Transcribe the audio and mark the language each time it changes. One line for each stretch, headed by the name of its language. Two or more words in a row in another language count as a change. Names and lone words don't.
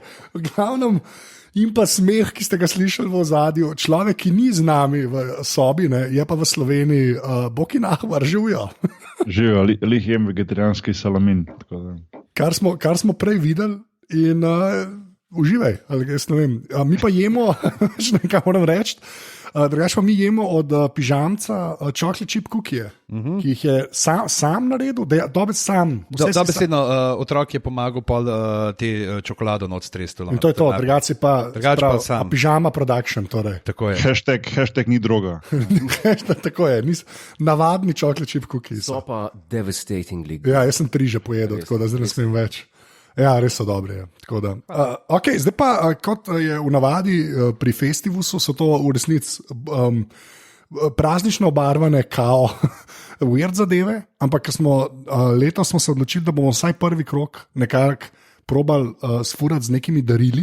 Slovenian: V glavnem, in pa smeh, ki ste ga slišali v ozadju, človek, ki ni z nami v sobi, je pa v Sloveniji, Boki Nahvar, živijo. Živijo, lih jem vegetarijanski salamin. Kar smo prej videli in uživaj, ali jaz ne vem. Mi pa jemo, še nekaj moram reči, drugače pa mi jemo od pižamca
English: chocolate chip cookie,
Slovenian: ki jih je sam naredil, dobesedno otrok je pomagal pol te čokolado not strestil. In to je to, drugače pa sam. Pižama production, torej. Tako je. Hashtag ni droga. Tako je, navadni
English: chocolate chip cookie.
Slovenian: So pa devastatingly. Ja, jaz sem 3 že pojedel, tako da zdaj ne smem več. Ja, res so dobri. Okay, zdaj pa, kot je v navadi pri Festivusu, so to v resnici praznično obarvane kao weird zadeve, ampak letos smo se odločili, da bomo vsaj prvi krog nekako probali sfurati z nekimi darili.